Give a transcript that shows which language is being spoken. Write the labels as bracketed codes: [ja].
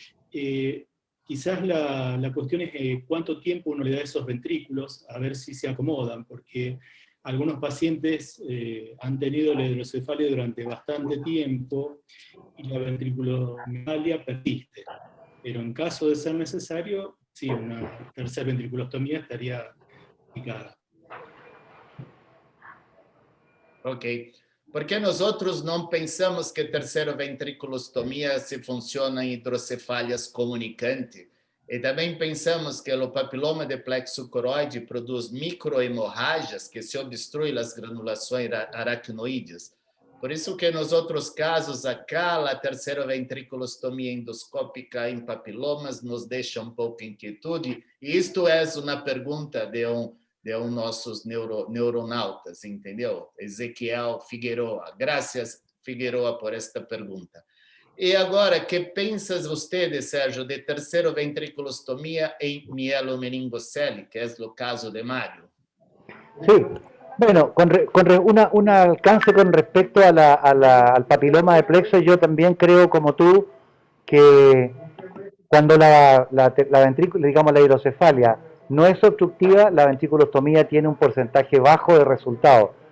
[es] Quizás la cuestión es cuánto tiempo uno le da a esos ventrículos, a ver si se acomodan, porque algunos pacientes han tenido la hidrocefalia durante bastante tiempo y la ventriculomegalia persiste. Pero en caso de ser necesario, sí, una tercera ventriculostomía estaría indicada. Ok. [pt] Porque nós outros não pensamos que terceira ventriculostomia se funciona em hidrocefalias comunicantes. E também pensamos que o papiloma de plexo coroide produz microhemorragias que se obstruem as granulações aracnoides. Por isso que nos outros casos, acá, a terceira ventriculostomia endoscópica em papilomas nos deixa um pouco inquietude. E isto é uma pergunta de nossos neuronautas, entendeu? Ezequiel Figueroa. Graças, Figueroa, por esta pergunta. E agora, que pensas você, Sérgio, de terceira ventriculostomia em mielomeningocele, que é o caso de Mário? [es] Sí, bueno, un alcance con respecto al papiloma de plexo, yo también creo como tú que cuando la ventrícula, digamos la hidrocefalia, no es obstructiva, la ventriculostomía tiene un porcentaje bajo de resultado.